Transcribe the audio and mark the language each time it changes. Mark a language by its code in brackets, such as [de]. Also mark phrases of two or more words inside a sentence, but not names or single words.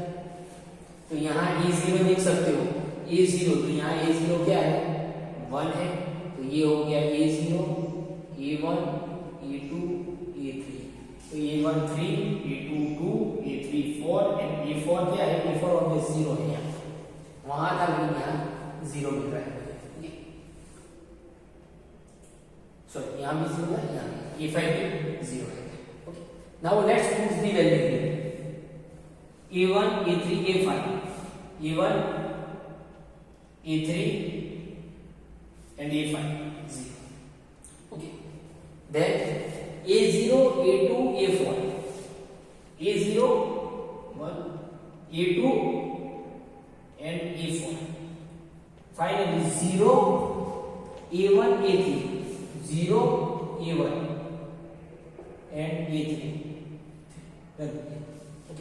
[hi] तो यहाँ A0 देख सकते हो A0, तो यहाँ A0 क्या है 1 है, तो ये हो गया A0 A1 A2 A3, तो A1 3 A2 2 A3 4 एंड A4 क्या है A4 ऑब्वियस 0 है, यहाँ वहां था लेकिन यहाँ 0 मिल रहा है सॉरी यहाँ भी 0 है, यहाँ A5 भी 0 है ओके। [en] now let's put the value A1 A3 A5 A1 A3 and A5 0 okay। then A0 A2 A4 A0 1 A2 and A4 finally 0 A1 A3 0 A1 and A3 okay।